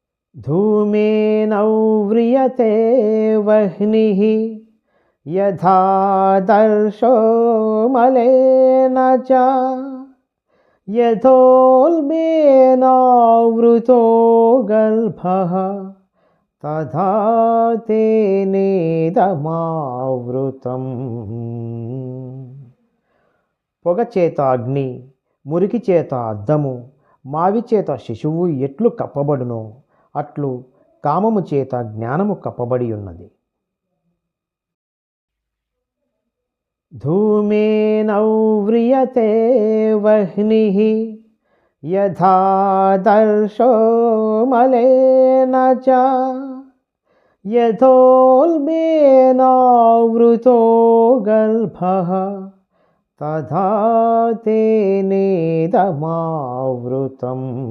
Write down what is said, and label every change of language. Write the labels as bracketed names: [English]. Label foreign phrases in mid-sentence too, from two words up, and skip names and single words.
[Sanskrit] धूमेनव्रियते वह्निः यथादर्शो मलेन च यथोल्बेनावृतो गर्भः तथा तेनेदमावृतम्. [Telugu] పొగ చేత అగ్ని, మురికి చేత అద్దము, మావి చేత శిశువు ఎట్లు కప్పబడునో అట్లు కామము చేత జ్ఞానము కప్పబడి ఉన్నది. [Sanskrit] ధూమేనవ్రియతే వహ్నిః యథాదర్శో మలేన చ యథోల్బేనావృతో గర్భః తథా తేనేదమావృతం.